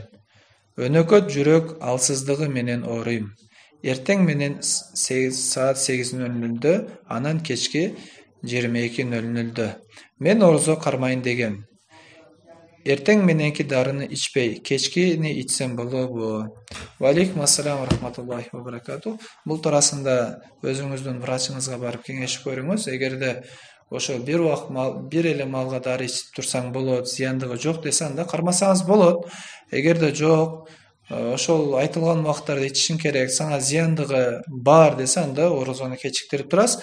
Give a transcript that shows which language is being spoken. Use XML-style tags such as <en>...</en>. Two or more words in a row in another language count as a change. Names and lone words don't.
<ky>Өнөкөт жүрөк алсыздыгы менен ооруйм. Эртең менен саат 8:00, анан кечки 22:00. Мен орозо кармайын дегем. Эртең мененки дарыны ичпей, кечкини ичсем болобу?</ky> <ar>وعليكم السلام ورحمة الله وبركاته.</ar> <ky>Бул туурасында өзүңүздүн врачыңызга барып кеңешип көрүңүз. Эгерде ошо бир эле малга дары ичип турсаң болот, зыяндыгы жок десе, анда кармасаңыз болот. Эгерде жок, ошол айтылган убакыттарда ичишиң керек, сага зыяндыгы бар десе, анда орозону кечиктирип турасыз.</ky>